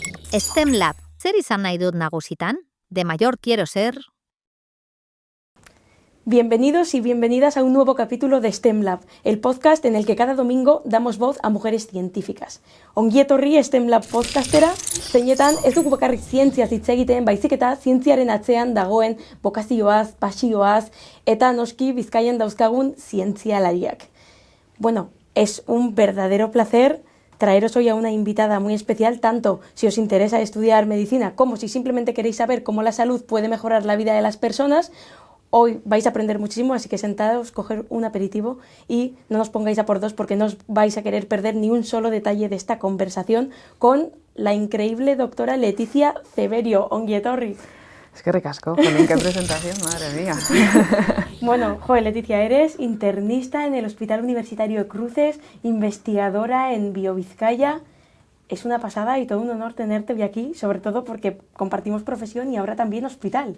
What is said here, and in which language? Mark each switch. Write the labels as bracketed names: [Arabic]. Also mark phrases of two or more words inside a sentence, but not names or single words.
[Basque] STEM Lab, zer izan nahi dut nagusitan? [Spanish] De mayor quiero ser... Bienvenidos y bienvenidas a un nuevo capítulo de STEM Lab, el podcast en el que cada domingo damos voz a mujeres científicas. [Basque] Ongi etorri STEM Lab podcastera, zeinetan ez dugu bakarrik zientziaz hitz egiten, baizik eta zientziaren atzean dagoen bokazioaz, pasioaz eta noski Bizkaian dauzkagun zientzialariak. [Spanish] Bueno, es un verdadero placer traeros hoy a una invitada muy especial, tanto si os interesa estudiar medicina como si simplemente queréis saber cómo la salud puede mejorar la vida de las personas. Hoy vais a aprender muchísimo, así que sentados, coger un aperitivo y no nos pongáis a por dos porque no os vais a querer perder ni un solo detalle de esta conversación con la increíble doctora Leticia Ceberio. [Basque] Ongi etorri. [Spanish] Es que ricasco, con qué presentación, madre mía. Bueno, joder, Leticia, eres internista en el Hospital Universitario de Cruces, investigadora en BioVizcaya. Es una pasada y todo un honor tenerte hoy aquí, sobre todo porque compartimos profesión y ahora también hospital.